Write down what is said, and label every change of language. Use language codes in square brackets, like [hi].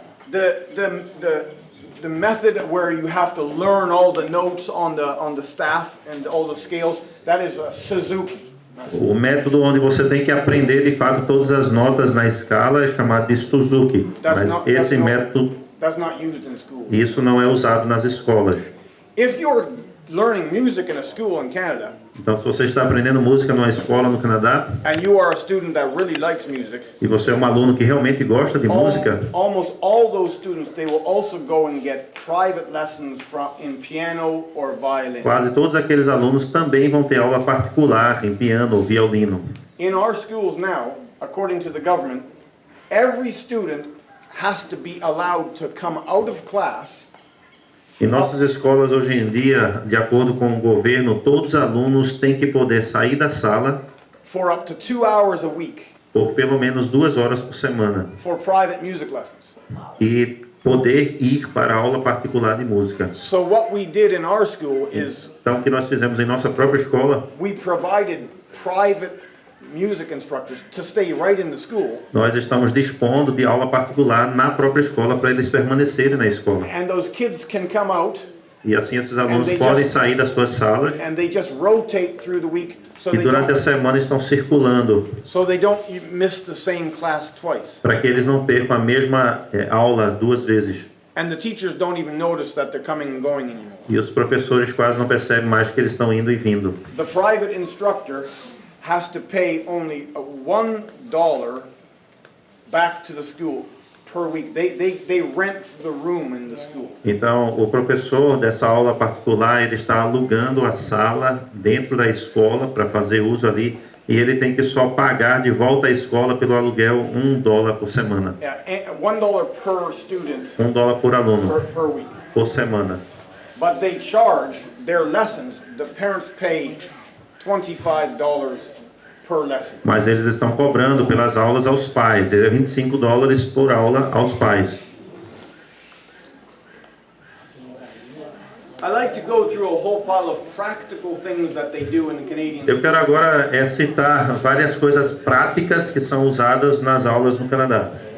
[en] The method where you have to learn all the notes on the staff and all the scales. That is a Suzuki. [pt] O método onde você tem que aprender de fato todas as notas na escala é chamado de Suzuki. Mas esse método, [en] That's not used in school. [pt] isso não é usado nas escolas. [en] If you're learning music in a school in Canada, [pt] Então, se você está aprendendo música numa escola no Canadá [en] and you are a student that really likes music, [pt] e você é um aluno que realmente gosta de música, [en] almost all those students, they will also go and get private lessons in piano or violin. [pt] quase todos aqueles alunos também vão ter aula particular em piano ou violino. [en] In our schools now, according to the government, every student has to be allowed to come out of class. [pt] Em nossas escolas hoje em dia, de acordo com o governo, todos os alunos têm que poder sair da sala [en] For up to 2 hours a week [pt] por pelo menos 2 horas por semana [en] for private music lessons. [pt] e poder ir para a aula particular de música. [en] So what we did in our school is [pt] Então, o que nós fizemos em nossa própria escola, [en] we provided private music instructors to stay right in the school, [pt] nós estamos dispondo de aula particular na própria escola para eles permanecerem na escola. [en] and those kids can come out [pt] E assim esses alunos [en] And they [pt] podem [en] just- [pt] sair das suas salas [en] and they just rotate through the week so [pt] e durante a semana estão circulando [en] they don't miss the same class twice. [pt] para que eles não percam a mesma aula 2 vezes. [en] And the teachers don't even notice that they're coming and going anymore. [pt] E os professores quase não percebem mais que eles estão indo e vindo. [en] The private instructor has to pay only $1 back to the school per week. They rent the room in the school. [pt] Então, o professor dessa aula particular, ele está alugando a sala dentro da escola para fazer uso ali, e ele tem que só pagar de volta à escola pelo aluguel $1 por semana. [en] Yeah, and $1 per student [pt] $1 por aluno [en] per week. [pt] por semana. [en] But they charge their lessons. The parents pay $25 per lesson. [pt] Mas eles estão cobrando pelas aulas aos pais. É $25 por aula aos pais. [en] I like to go through a whole pile of practical things that they do in the Canadian [pt] Eu quero agora citar várias coisas práticas que são usadas nas aulas no Canadá.